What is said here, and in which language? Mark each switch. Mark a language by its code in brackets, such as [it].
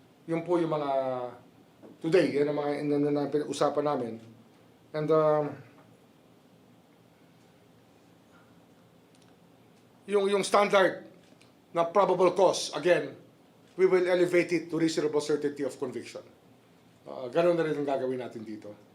[tl] Yun po yung mga today, yan ang mga pinag-usapan namin. [en] And [tl] yung [en] standard na probable cause, again, we will elevate it to reasonable certainty of conviction. [tl] Ganun na rin ang gagawin natin dito.